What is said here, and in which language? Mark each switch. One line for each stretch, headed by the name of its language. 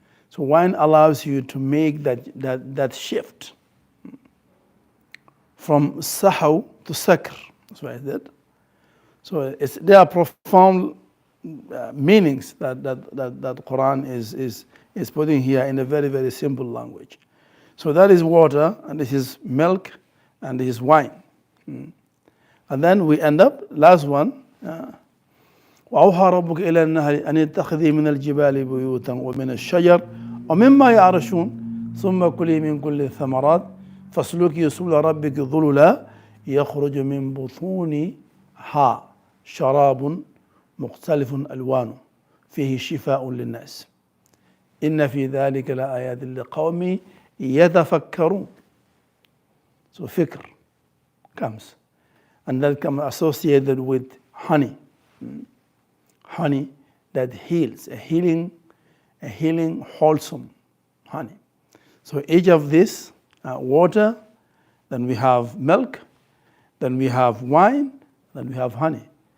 English: So wine allows you to make that shift from sahaw to sakr. That's what I did. So there are profound meanings that Quran is putting here in a very, very simple language. So that is water, and this is milk, and this is wine. And then we end up, last one,
Arabic: وأوحى ربك إلى النهر أن يتخذي من الجبال بيوتا ومن الشجر ومما يعرشون ثم كلي من كل الثمرات فاسلكي سبل ربك ذللا يخرج من بطونها شراب مختلف ألوانه فيه شفاء للناس إن في ذلك لآيات لقوم يتفكرون.
English: So fikr comes, and that comes associated with honey. Honey that heals, a healing, wholesome honey. So each of this, water, then we have milk, then we have wine, then we have honey.